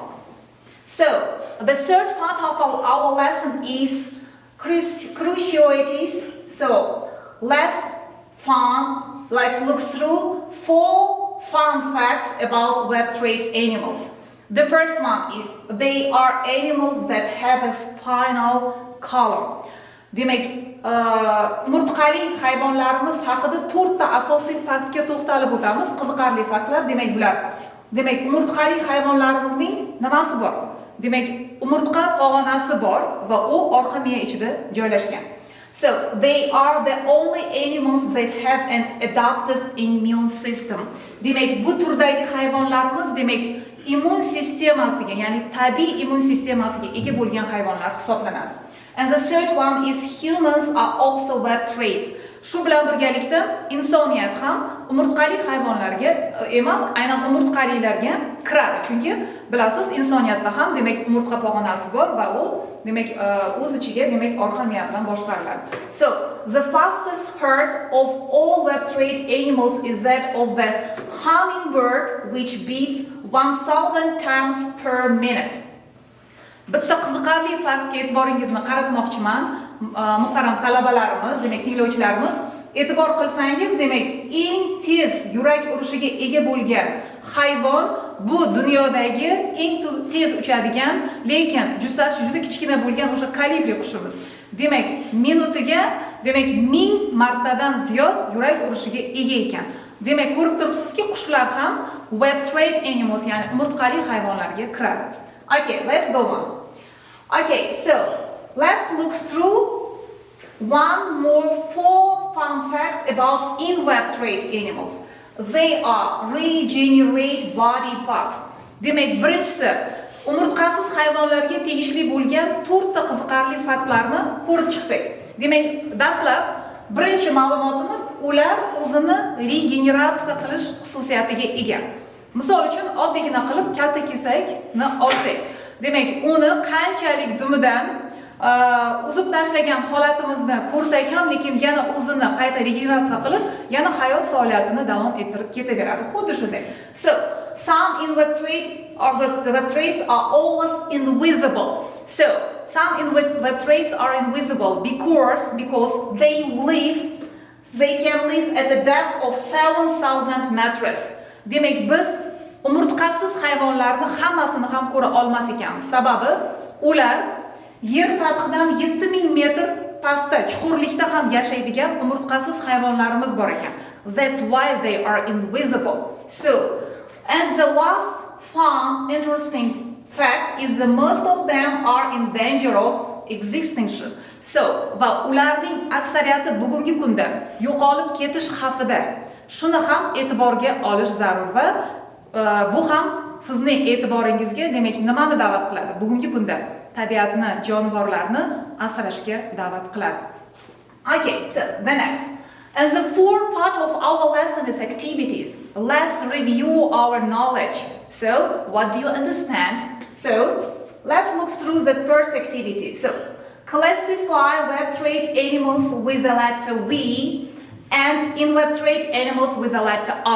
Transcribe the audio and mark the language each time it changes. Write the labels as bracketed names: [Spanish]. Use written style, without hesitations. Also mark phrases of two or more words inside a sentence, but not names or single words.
[English] So, the third part of our lesson is crucialities. So, let's look through 4 fun facts about vertebrate animals. The first one is they are animals that have a spinal column. [Uzbek] Demak, umurtqali hayvonlarimiz haqida 4 ta asosiy faktga to'xtalib o'tamiz. Qiziqarli faktlar. Demak, umurtqali hayvonlarimizning nimasi bor? Demak, umurtqa pog'onasi bor va u orqa miya ichida joylashgan. [English] So, they are the only animals that have an adaptive immune system. [Uzbek] Demak, bu turdagi hayvonlarimiz, immun sistemasiga, ya'ni tabiiy immun sistemasiga ega bo'lgan hayvonlar hisoblanadi. [English] And the third one is humans are also vertebrates. [Uzbek] Shu bilan birgalikda insoniyat ham umurtqali hayvonlarga emas, aynan umurtqalilarga kiradi. Chunki bilasiz, insoniyatda ham umurtqa pog'onasi bor va u o'z ichiga orqa miya bilan boshqariladi. [English] So, the fastest heart of all vertebrate animals is that of the hummingbird, which beats 1000 times per minute. [Uzbek] Bitta qiziqarli faktga e'tiboringizni qaratmoqchiman, muhtaram talabalarimiz, tinglovchilarimiz. E'tibor qilsangiz, eng tez yurak urishiga ega bo'lgan hayvon bu dunyodagi eng tez uchadigan, lekin jussasi juda kichkina bo'lgan o'sha kolibri qushimiz. Minutiga 1000 martadan ziyod yurak urishiga ega ekan. Ko'rib turibsizki, qushlar ham [English] vertebrate animals, [Uzbek] ya'ni umurtqali hayvonlarga kiradi. [English] Okay, let's go on. Okay, so let's look through 4 fun facts about invertebrate animals. they are regenerate body parts. [Uzbek] Demak, birinchisi umurtqasiz hayvonlarga tegishli bo'lgan 4 ta qiziqarli faktlarni ko'rib chiqsak. Demak, dastlab birinchi ma'lumotimiz ular o'zini regeneratsiya qilish xususiyatiga ega. Misol uchun oddiygina qilib kalta kesakni olsak, demak, uni qanchalik dumidan uzib tashlagan holatimizni ko'rsak ham, lekin yana o'zini qayta regeneratsiya qilib, yana hayot faoliyatini davom ettirib ketaveradi. Xuddi shunday. [English] So, some invertebrates are always invisible. So, some invertebrates are invisible because they can live at a depth of 7,000 meters. [Uzbek] Demak, biz umurtqasiz hayvonlarni hammasini ham ko'ra olmas ekanmiz. Sababi ular yer sathidan 7000 metr pastda, chuqurlikda ham yashaydigan umurtqasiz hayvonlarimiz bor ekan. [English] That's why they are invisible. So, and the last fun, interesting fact is that most of them are in danger of extinction. So, [Uzbek] va ularning aksariyati bugungi kunda yo'qolib ketish xavfida. Shuni ham e'tiborga olish zarur va bu ham sizning e'tiboringizga, demak, nimani da'vat qiladi? Bugungi kunda tabiatni, jonivorlarni asrashga da'vat qiladi. [English] Okay, so the next. And the fourth part of our lesson is activities. Let's review our knowledge. So, what do you understand? So, let's look through the first activity. So, classify vertebrate animals with the letter V and invertebrate animals with the letter I.